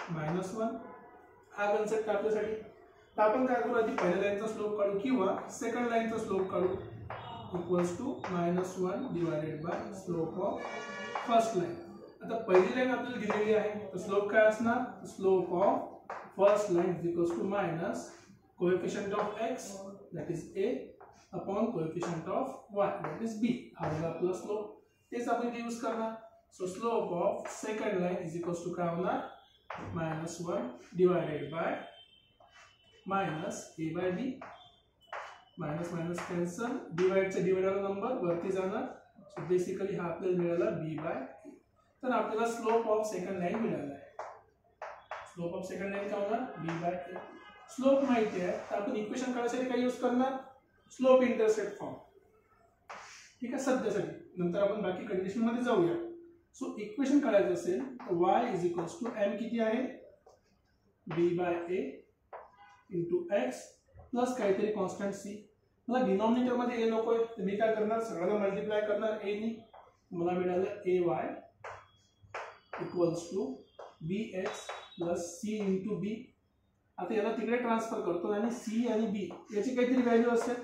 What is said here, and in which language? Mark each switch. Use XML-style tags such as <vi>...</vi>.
<mr>-1. हा कन्सेप्ट आपल्यासाठी. तर आपण काय करू? आधी पहिल्या लाईनचा स्लोप काढू किंवा सेकंड लाईनचा स्लोप काढू.</mr> <en>Equals to -1 divided by slope of first line.</en> <mr>आता पहिली लाईन आपल्याला दिलेली आहे, तर स्लोप काय असणार?</mr> <en>Slope of first line is equals to minus coefficient of x that is a upon coefficient of y that is b.</en> <mr>हा होगा आपला स्लोप. तेच आपण यूज करणार.</mr> <en>so slope of second line is equals to</en> <mr>काय होणार?</mr> <en>-1 divided by minus a by b.</en> <mr>Minus minus cancel. डिवाइडचा divider number वरती जाणार. सो बेसिकली हा आपल्याला मिळाला b by a. तर आपल्याला स्लोप ऑफ सेकंड लाईन मिळाला आहे.</mr> <en>slope of second line</en> <mr>काय होणार?</mr> <en>b by a.</en> <mr>स्लोप माहिती आहे, तर आपण इक्वेशन काढण्यासाठी काय यूज करणार? Slope intercept form. ठीक आहे सध्यासाठी. नंतर आपण बाकी कंडिशन मध्ये जाऊया. सो इक्वेशन काढायचं असेल तर y is equals to m किती आहे?</mr> <en>b by a into x plus काहीतरी constant c.</en> <mr>मला डिनॉमिनेटर मध्ये a नकोय, तर मी काय करणार? सगळ्यांना मल्टिप्लाय करणार a नी. मला मिळालं ay equals to bx plus c into b. आता याला तिकडे ट्रान्सफर करतो आणि c आणि b याची काहीतरी व्हॅल्यू असेल.</mr>